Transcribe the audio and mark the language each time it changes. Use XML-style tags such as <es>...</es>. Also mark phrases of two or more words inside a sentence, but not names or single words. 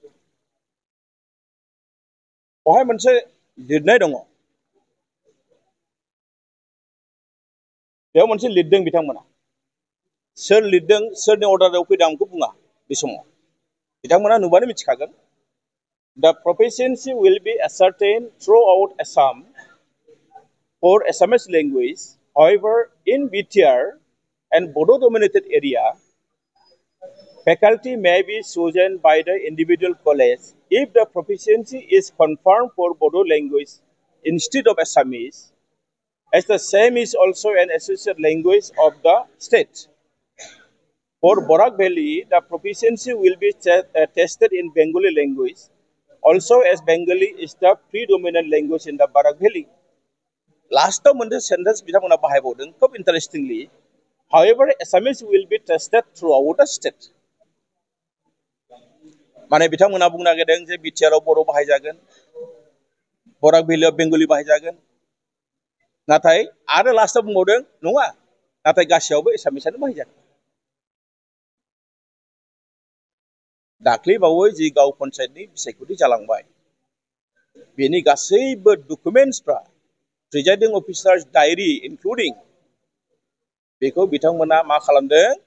<brx>बेवहाय मोनसे लिरनाय दङ बेयाव मोनसे लिरदों बिथांमोना सोर लिरदों सोरनि अर्डाराव फैदों आं बेखौ बुङा बे समाव बिथांमोना नुबानो मिथिखागोन।</brx> <en>The proficiency will be ascertained throughout Assam for Assamese language. However, in BTR and Bodo-dominated area, faculty may be chosen by the individual college if the proficiency is confirmed for Bodo language instead of Assamese, as the same is also an associate language of the state. For Borak Valley, the proficiency will be tested in Bengali language, also as Bengali is the predominant language in the Barak Valley. Last of the sentence</en> <brx>बिथांमोना बाहायबावदों खोब</brx> <en>interestingly. However, Assamese will be tested throughout the state.</en> <brx>माने बिथांमोना बुंनो नागिरदों जे बिटिआरआव बर' बाहायजागोन बराक भेलियाव बेंगलि बाहायजागोन नाथाय आरो लास्टआव बुंबावदों नङा नाथाय गासैयावबो एसामिसआनो बाहायजागोन। दाख्लैबावै जि गाव पन्सायतनि बिसायख'थि जालांबाय बेनि गासैबो डकुमेन्टसफ्रा</brx> <en>presiding officers diary including</en> <brx>बेखौ बिथांमोना मा खालामदों</brx>